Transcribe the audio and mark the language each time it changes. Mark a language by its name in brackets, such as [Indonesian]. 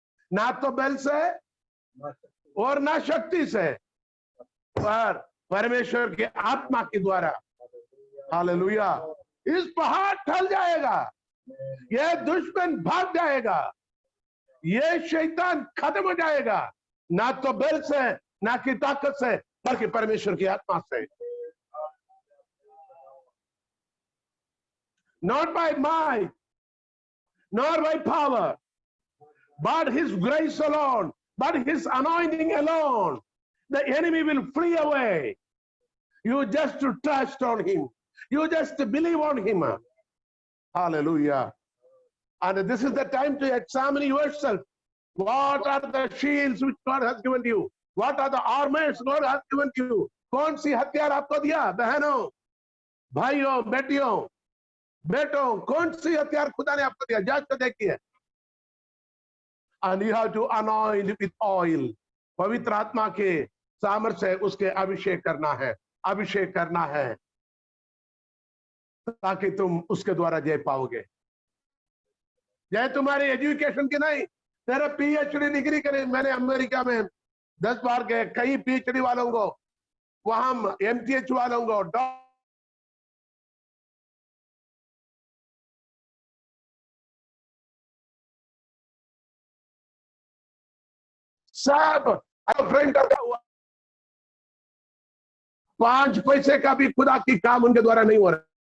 [Hindi] ना तो बल से और ना शक्ति से, पर परमेश्वर के आत्मा के द्वारा. हालेलुया. इस पहाड़ टल जाएगा, यह दुश्मन भाग जाएगा, यह शैतान खत्म हो जाएगा. ना तो बल से, ना की ताकत से, बल्कि परमेश्वर की आत्मा से. [English] Not by might, nor by power, but his grace alone, but his anointing alone. The enemy will flee away. You just to trust on him. You just to believe on him. Hallelujah. And this is the time to examine yourself. What are the shields which God has given you? What are the armors God has given you? [Hindi] कौन सी हथियार आपको दिया? बहनों, भाइयों, बेटियों, बेटों, कौन सी हथियार खुदा ने आपको दिया? जांच कर देखिए. [English] And you have to anoint with oil. [Hindi] पवित्र आत्मा के सामर्थ्य से उसके अभिषेक करना है, अभिषेक करना है, ताकि तुम उसके द्वारा जय पाओगे. जय तुम्हारी एजुकेशन की नहीं, तेरे पीएचडी डिग्री करे. मैंने अमेरिका में 10 बार गए, कई पीएचडी वालों को, वहां एमटीएच वालों को, सब फ्रेंड करता हुआ, 5 पैसे का भी खुदा की काम उनके द्वारा नहीं हो रहा.